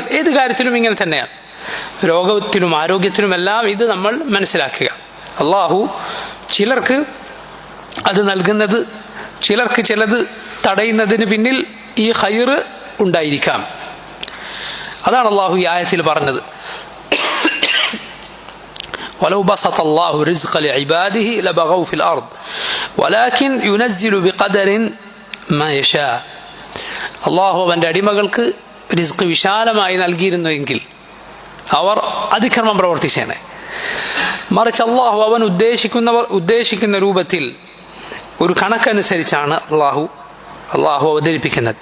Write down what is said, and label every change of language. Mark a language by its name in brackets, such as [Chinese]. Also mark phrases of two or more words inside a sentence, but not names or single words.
[Malayalam] ഏത് കാര്യത്തിലും ഇങ്ങനെ തന്നെയാണ്, രോഗത്തിലും ആരോഗ്യത്തിലുമെല്ലാം ഇത് നമ്മൾ മനസ്സിലാക്കുക. അള്ളാഹു ചിലർക്ക് അത് നൽകുന്നത്, ചിലർക്ക് ചിലത് തടയുന്നതിന് പിന്നിൽ ഈ ഖൈർ ഉണ്ടായിരിക്കാം. അതാണ് അള്ളാഹു ഈ ആയത്തിൽ പറഞ്ഞത്. [Arabic] ولو بسط الله رزق لعباده لبغوا في الأرض ولكن ينزل بقدر ما يشاء. [Malayalam] അള്ളാഹു അവൻ്റെ അടിമകൾക്ക് റിസ്ക് വിശാലമായി നൽകിയിരുന്നുവെങ്കിൽ അവർ അതിക്രമം പ്രവർത്തിച്ചേനെ. മറിച്ച് അള്ളാഹു അവൻ ഉദ്ദേശിക്കുന്ന രൂപത്തിൽ ഒരു കണക്കനുസരിച്ചാണ് അള്ളാഹു അവതരിപ്പിക്കുന്നത്.